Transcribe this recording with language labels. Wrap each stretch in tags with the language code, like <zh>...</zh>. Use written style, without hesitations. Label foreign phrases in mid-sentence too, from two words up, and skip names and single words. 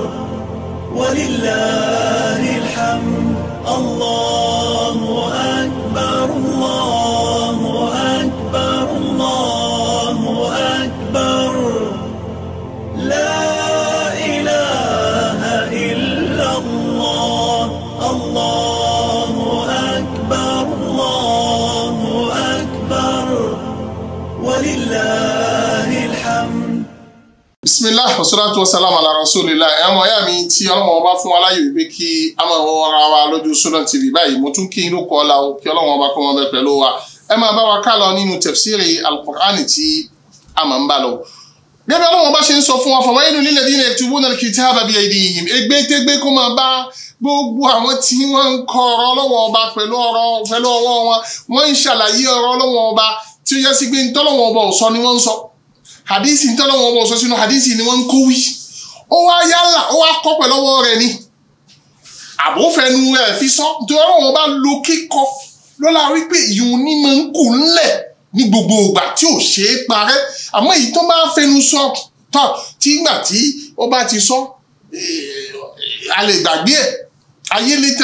<ar>ولله الحمد، الله أكبر، الله أكبر، الله أكبر، لا إله إلا الله، الله أكبر، الله أكبر، ولله الحمد. بسم الله والصلاة والسلام على رسول الله</ar> <yo>ẹ̀mọ̀ ọ̀yá mi tí Ọlọ́run ọba fún wa láyò wípé kí a máa wọ ara wa lójú Sunnah TV báyìí mo tún kí inú kọ́ ọ́la o kí Ọlọ́run ọba kọ́ wọn bẹ pẹ̀lú wa ẹ máa bá wa ká lọ nínú</yo> <ar>تفسير القرآن</ar> <yo>tí a máa ń bá lọ. gẹ́gẹ́ Ọlọ́run ọba ṣe ń sọ fún wa</yo> <ar>فويل للذين يكتبون الكتاب بأيديهم</ar> <yo>ègbé kó máa bá gbogbo àwọn tí wọ́n ń kọ ọ̀rọ̀ Ọlọ́run ọba pẹ̀lú ọwọ́ wọn wọ́n ń ṣàlàyé ọ̀rọ̀ Ọlọ́run ọba tí ó yẹ sí pé ntọ́lọ́run ọba ò sọ ni wọ́n ń sọ hadisi ntọ́lọ́run ọba ò sọ sínú hadisi ni wọ́n ń kó wí ó wá yálà ó wá kọ́ pẹ̀lú ọwọ́ rẹ̀ ni àbófẹ́nu rẹ̀ fi sọ nítorí Ọlọ́run ọba lo kíkọ lọ́la wípé ìyún ní máa ń kù ńlẹ̀ ní gbogbo ìgbà tí ò ṣe é parẹ́ àmọ́ èyí tó máa fẹnu sọ tán tí ìgbà tí ó bá ti sọ a lè gbàgbé ẹ̀ ayé lè</yo>